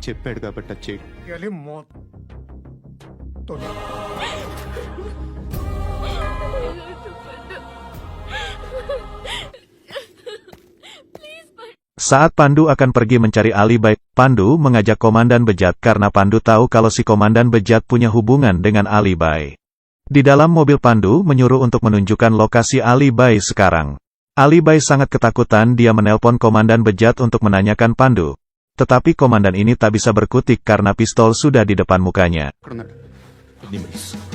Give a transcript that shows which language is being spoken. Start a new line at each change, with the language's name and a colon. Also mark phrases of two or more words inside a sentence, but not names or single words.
Telugu: చెప్పాడు కాబట్టి అది చేయడు తీయాలి తోని.
Indonesian: Saat Pandu akan pergi mencari Ali Bai, Pandu mengajak Komandan Bejat karena Pandu tahu kalau si Komandan Bejat punya hubungan dengan Ali Bai. Di dalam mobil Pandu menyuruh untuk menunjukkan lokasi Ali Bai sekarang. Ali Bai sangat ketakutan, dia menelpon Komandan Bejat untuk menanyakan Pandu. Tetapi komandan ini tak bisa berkutik karena pistol sudah di depan mukanya.
Telugu: ఎక్కడున్నాడు నిమిషం